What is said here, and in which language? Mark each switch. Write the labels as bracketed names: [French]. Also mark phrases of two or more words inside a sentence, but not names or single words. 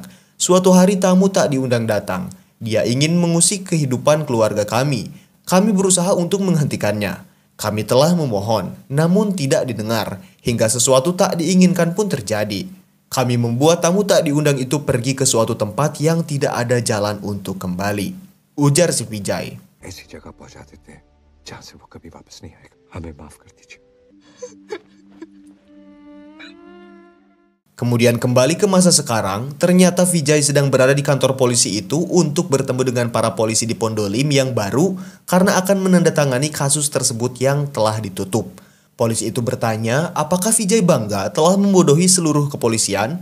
[Indonesian] Suatu hari tamu tak diundang datang. Dia ingin mengusik kehidupan keluarga kami. Kami berusaha untuk menghentikannya. Kami telah memohon, namun tidak didengar, hingga sesuatu tak diinginkan pun terjadi. Kami membuat tamu tak diundang itu pergi ke suatu tempat yang tidak ada jalan untuk kembali. Ujar si Vijay. [Hindi] ऐसी जगह पहुंचा देते हैं जहां से वो कभी वापस नहीं आएगा. हमें माफ कर दीजिए. [Indonesian] Kemudian kembali ke masa sekarang, ternyata Vijay sedang berada di kantor polisi itu untuk bertemu dengan para polisi di Pondolim yang baru karena akan menandatangani kasus tersebut yang telah ditutup. Polisi itu bertanya apakah Vijay bangga telah membodohi seluruh kepolisian.